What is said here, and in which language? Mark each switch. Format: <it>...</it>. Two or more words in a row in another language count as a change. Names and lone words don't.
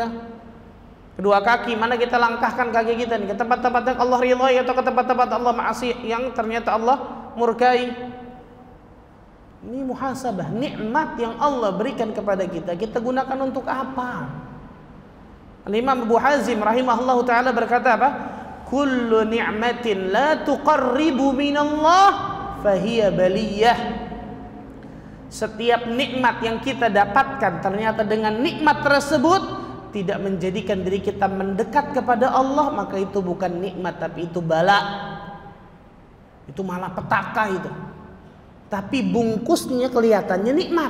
<id>Kedua kaki, mana kita langkahkan kaki kita nih, ke tempat-tempat yang Allah ridhai atau ke tempat-tempat Allah maasi yang ternyata Allah murkai. Ini muhasabah, nikmat yang Allah berikan kepada kita, kita gunakan untuk apa? Al-Imam Abu Hazim</id> <ar>رحمه الله تعالى</ar> <id>berkata apa?</id> <ar>كل نعمة لا تقرب من الله فهي بلية.</ar> <id>Setiap nikmat yang kita dapatkan ternyata dengan nikmat tersebut tidak menjadikan diri kita mendekat kepada Allah, maka itu bukan nikmat tapi itu bala. Itu malapetaka itu. Tapi bungkusnya kelihatannya nikmat.</id>